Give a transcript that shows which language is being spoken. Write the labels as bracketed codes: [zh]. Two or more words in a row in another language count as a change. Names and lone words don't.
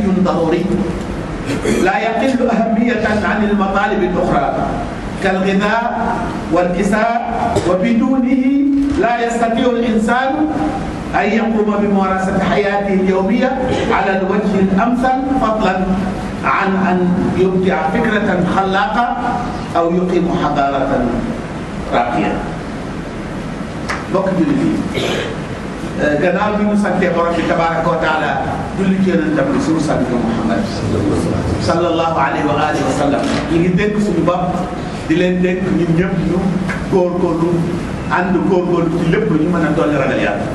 [ar] ضروري لا يقل أهمية عن المطالب الأخرى كالغذاء والكساء، وبدونه لا يستطيع الإنسان أن يقوم بممارسة حياته اليومية على الوجه الأمثل، فضلا عن أن يبدع فكرة خلاقة أو يقيم حضارة راقية. [wo] bokk jullit yi, gannaaw bi ñu santee borom bi [ar] تبارك وتعالى [wo] julli ci yonentam bi suñu sant Muhammad [ar] صلى الله عليه وعلى آله وسلم, [wo] ñu ngi dénk suñu bopp di leen dénk ñun ñëpp ñu góorgóorlu ànd góorgóorlu ci lépp lu ñu mën a dolli ragal yàlla.